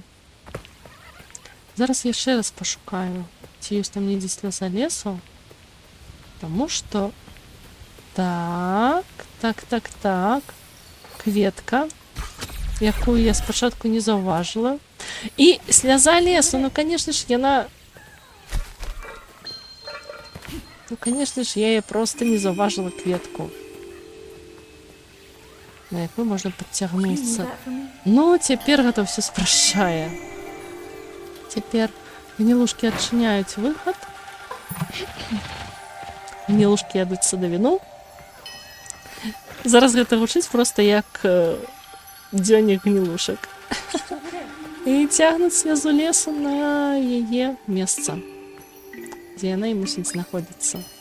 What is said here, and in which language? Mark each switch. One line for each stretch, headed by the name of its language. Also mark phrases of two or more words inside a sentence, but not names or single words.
Ukrainian: Зараз я ще раз пошукаю, чи є там ніде сльоза лесу. Тому що... Так. Кветка, яку я спочатку не зауважила. І сльоза лесу, ну,
Russian: конечно ж,
Ukrainian: яна... Ну,
Russian: конечно ж,
Ukrainian: я її просто не зауважила кветку. На яку можна
English: Can you move
Ukrainian: підтягнутися.
English: that for me?
Ukrainian: Ну, тепер
Russian: это все
Ukrainian: спрощає. Тепер гнилушки відчиняють виход. Гнилушки ядуть садовину.
Belarusian: Зараз гэта гучыць просто як дзённік гнилушек. І цягнуць слезу лесу на яе месца, дзе яна і мусіць знаходзіцца.